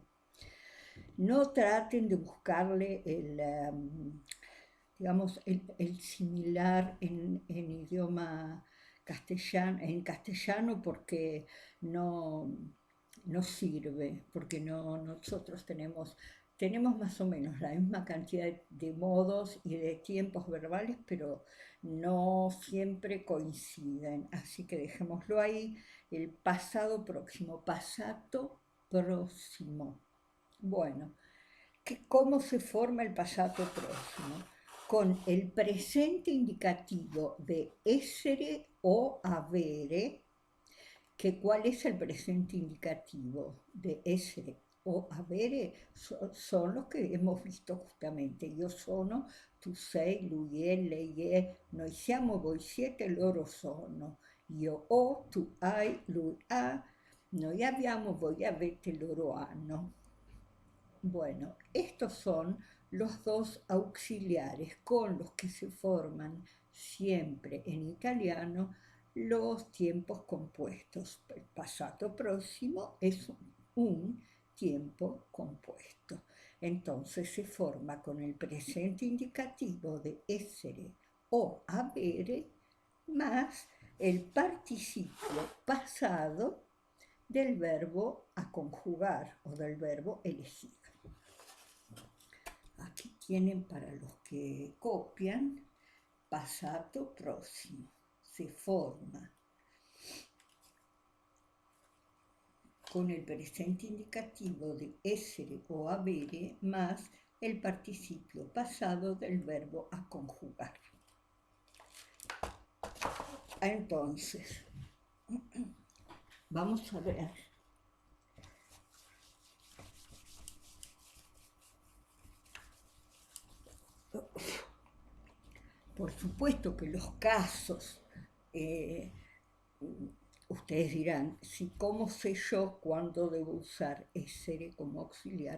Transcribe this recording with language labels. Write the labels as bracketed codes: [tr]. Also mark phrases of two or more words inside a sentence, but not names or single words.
[es] No traten de buscarle digamos, el similar en idioma castellano, en castellano porque no, no sirve, porque nosotros tenemos más o menos la misma cantidad de modos y de tiempos verbales, pero no siempre coinciden. Así que dejémoslo ahí, el pasado próximo, pasado próximo. Bueno, ¿cómo se forma el pasado próximo? Con el presente indicativo de [it] essere o avere, [es] que ¿cuál es el presente indicativo de [it] essere o avere? [es] Son los que hemos visto justamente. [it] Io sono, tu sei, lui è, lei è, noi siamo, voi siete, loro sono. Io ho, tu hai, lui ha, noi abbiamo, voi avete, loro hanno. [es] Bueno, estos son los dos auxiliares con los que se forman siempre en italiano los tiempos compuestos. El pasado próximo es un tiempo compuesto. Entonces se forma con el presente indicativo de [it] essere o avere [es] más el participio pasado del verbo a conjugar o del verbo elegir. Aquí tienen para los que copian, pasado próximo. Se forma con el presente indicativo de [it] essere o avere [es] más el participio pasado del verbo a conjugar. Entonces, vamos a ver. Por supuesto que los casos, ustedes dirán, ¿cómo sé yo cuándo debo usar essere como auxiliar?